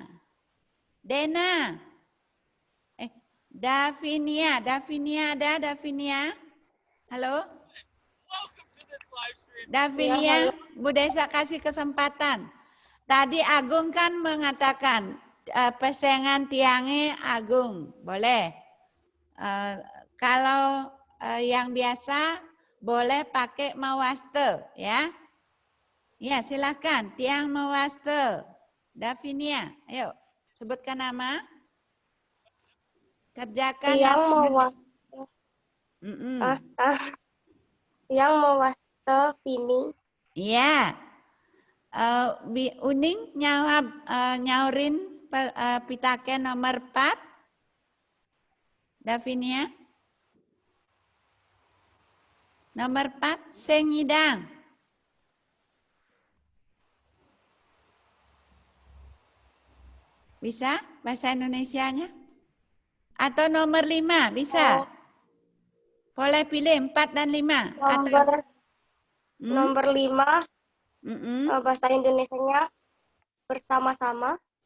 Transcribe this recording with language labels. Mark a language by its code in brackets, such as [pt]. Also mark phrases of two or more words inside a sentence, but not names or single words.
[id] Dena. Davinia ada Davinia? Halo? Davinia, Bu Desa kasih kesempatan. Tadi Agung kan mengatakan [ban] pesengan tiange [id] Agung, boleh. Kalau yang biasa boleh pakai mawaste, ya. Ya, silakan. [ban] Tiang mawaste. [id] Davinia, ayo sebutkan nama. Kerjakan [ban] Tiang mawaste. Tiang mawaste Vini. [id] Iya. [ban] Uning nyaurin pitaken nomor 4. [id] Davinia. Nomor 4, sengidang. Bisa bahasa Indonesianya? Atau nomor 5, bisa? Boleh pilih 4 dan 5. Nomor 5, bahasa Indonesianya bersama-sama.